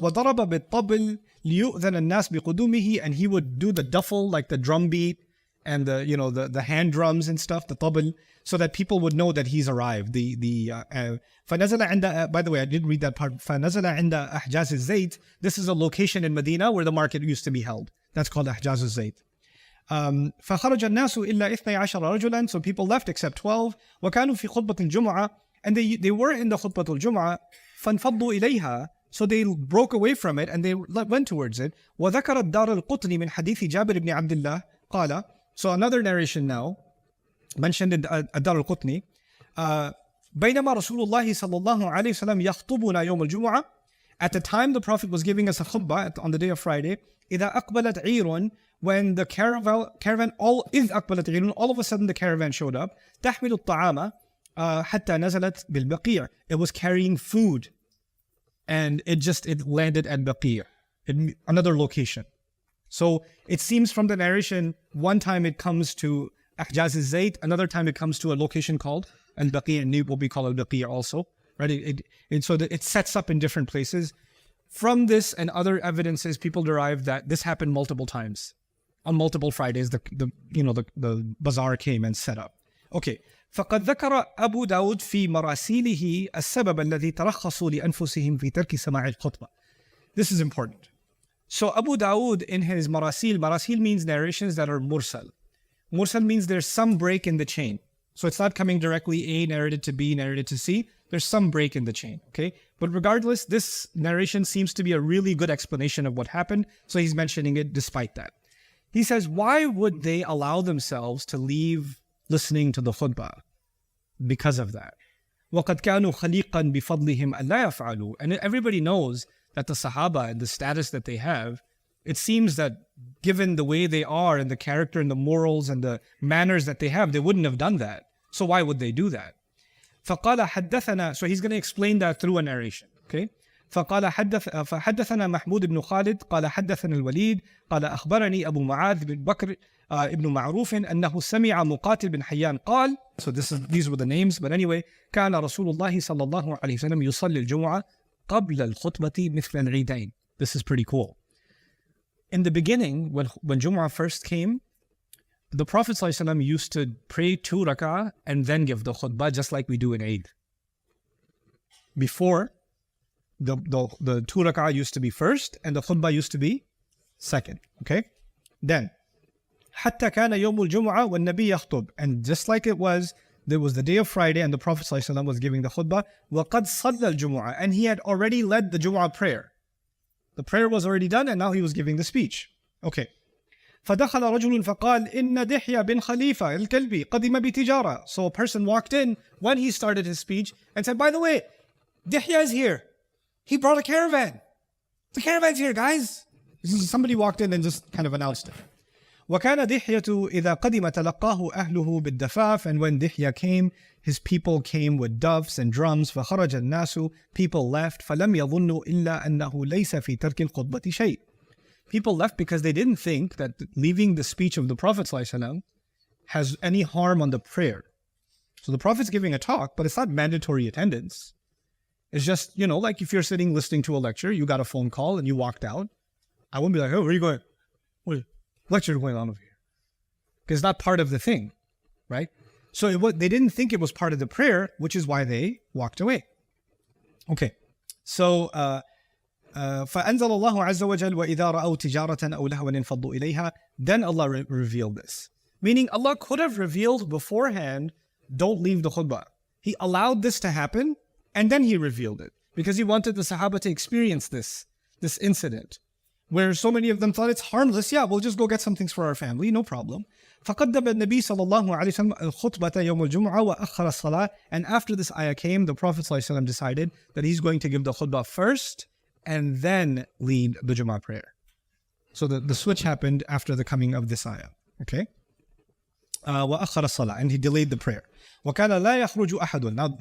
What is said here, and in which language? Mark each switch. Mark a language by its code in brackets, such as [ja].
[ar] وَضَرَبَ بِالطَّبْلِ لِيُؤْذَنَ النَّاسِ بِقُدُومِهِ, [en] and he would do the duffel, like the drum beat and the hand drums and stuff, the tabl, so that people would know that he's arrived. [ar] فَنَزَلَ عِنْدَ, [en] by the way, I didn't read that part. [ar] فَنَزَلَ عِنْدَ أَحْجَازِ الزَّيْتِ. [en] This is a location in Medina where the market used to be held. That's called أحجاز الزيت. [ar] فخرج الناس إلا 12 رجلا, [en] so people left except 12. [ar] وكانوا في خطبة الجمعة, [en] and they were in the [ar] خطبة الجمعة. فانفضوا إليها, [en] so they broke away from it and they went towards it. [ar] وذكر الدار القطني من حديث جابر بن عبد الله قال, [en] so another narration now mentioned in [ar] الدار القطني. بينما رسول الله صلى الله عليه وسلم يخطبنا يوم الجمعة, [en] at the time the Prophet was giving us a khutbah on the day of Friday. [ar] إذا أقبلت عير, [en] when the caravan all of a sudden the caravan showed up. [ar] تحمل الطعام حتى نزلت بالبقيع. [en] It was carrying food, and it landed at Baqi', another location. So it seems from the narration, one time it comes to Ahjaz al-Zayt, another time it comes to a location called Al-Baqi', and what we call Al-Baqi' also. Right? It sets up in different places. From this and other evidences, people derive that this happened multiple times. On multiple Fridays, the bazaar came and set up. Okay. [ar] فقد ذكر أبو داود في مراسيله السبب الذي ترخصوا لأنفسهم في ترك سماع الخطبة. [en] This is important. So Abu Dawood in his marasil means narrations that are mursal. Mursal means there's some break in the chain. So it's not coming directly A narrated to B narrated to C. There's some break in the chain, okay? But regardless, this narration seems to be a really good explanation of what happened. So he's mentioning it despite that. He says, why would they allow themselves to leave listening to the khutbah? Because of that. [ar] وَقَدْ كَانُوا خَلِيقًا بِفَضْلِهِمْ أَلَّا يَفْعَلُوا. [en] And everybody knows that the Sahaba and the status that they have, it seems that given the way they are and the character and the morals and the manners that they have, they wouldn't have done that. So why would they do that? [ar] فَقَالَ حَدَّثَنَا. [en] So he's going to explain that through a narration. Okay? [ar] فحدثنا محمود بن خالد قال حدثنا الوليد قال أخبرني أبو معاذ بن بكر ابن معروف أنه سمع مقاتل بن حيان قال, [en] so these were the names, but anyway, [ar] كان رسول الله صلى الله عليه وسلم يصلي الجمعة قبل الخطبة مثل العيدين. [en] This is pretty cool. In the beginning, when Jumu'ah first came, the Prophet ﷺ used to pray 2 rak'ah and then give the khutbah, just like we do in Eid. Before, the 2 rak'ah used to be first and the khutbah used to be second. Okay? [ar] Then, حتى كان يوم الجمعة والنبي يخطب. [en] And just like it was, there was the day of Friday and the Prophet ﷺ was giving the khutbah. [ar] وقد صلى الجمعة. [en] And he had already led the Jumu'ah prayer. The prayer was already done and now he was giving the speech. Okay. [ar] فدخل رجل فقال إن دحية بن خليفة الكلبي قدم بتجارة. [en] So a person walked in when he started his speech and said, by the way, Dihya is here. He brought a caravan. The caravan's here, guys. Somebody walked in and just kind of announced it. [ar] وكان دحية إذا قدم تلقاه أهله بالدفاف. [en] And when Dihya came, his people came with doves and drums. [ar] فخرج الناس. [en] People left. [ar] فلم يظنوا إلا أنه ليس في ترك الخطبة شيء. [en] People left because they didn't think that leaving the speech of the Prophet ﷺ has any harm on the prayer. So the Prophet's giving a talk, but it's not mandatory attendance. It's just, like if you're sitting listening to a lecture, you got a phone call and you walked out. I wouldn't be like, oh, where are you going? What lecture going on over here? Because it's not part of the thing, right? So they didn't think it was part of the prayer, which is why they walked away. [ar] Okay, so فأنزل الله عز وجل وإذا رأوا تجارة أو لهوا انفضوا إليها. [en] Then Allah revealed this. Meaning Allah could have revealed beforehand, don't leave the khutbah. He allowed this to happen and then He revealed it because He wanted the Sahaba to experience this incident where so many of them thought it's harmless. Yeah, we'll just go get some things for our family, no problem. [ar] فقدم النبي صلى الله عليه وسلم الخطبة يوم الجمعة وأخر الصلاة. [en] And after this ayah came, the Prophet [ar] صلى الله عليه وسلم [en] decided that he's going to give the khutbah first and then lead the Jummah prayer. So the switch happened after the coming of this ayah. [ar] Okay? وأخر الصلاة. [en] And he delayed the prayer. [ar] وكان لا يخرج أحد.